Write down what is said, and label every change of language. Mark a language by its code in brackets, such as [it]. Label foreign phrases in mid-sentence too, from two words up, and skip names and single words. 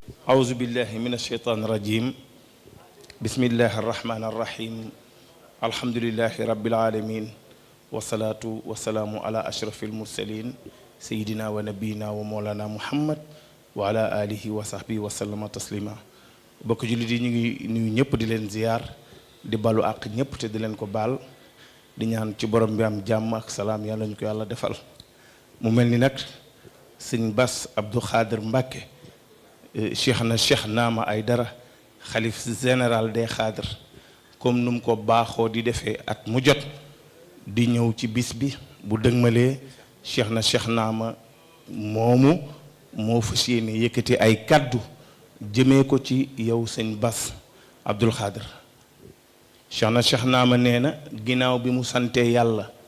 [ar] أعوذ بالله من الشيطان الرجيم بسم الله الرحمن الرحيم الحمد لله رب العالمين والصلاة والسلام على أشرف المرسلين سيدنا ونبينا ومولانا محمد وعلى آله وصحبه وسلم تسليما [wo] bokk jullit yi ñu ngi nuyu ñëpp di leen ziyaar di balu àq ñëpp te di leen ko baal di ñaan ci borom bi am jàmm ak salaam yàlla ñu ko yàlla defal mu mel ni nag sëñ Bass Abdou Khadir Mbacke cheikh na cheikh Naama Aydara xalif général des Khadir comme nu mu ko baaxoo di defee at mu jot di ñëw ci bis bi bu dëgmalee cheikh na cheikh Naama moomu moo fas yéene yëkkati ay kaddu jëmee ko ci yow sëñ Bass Abdou Khadir cheikh na cheikh Naama nee na ginnaaw bi mu santee yàlla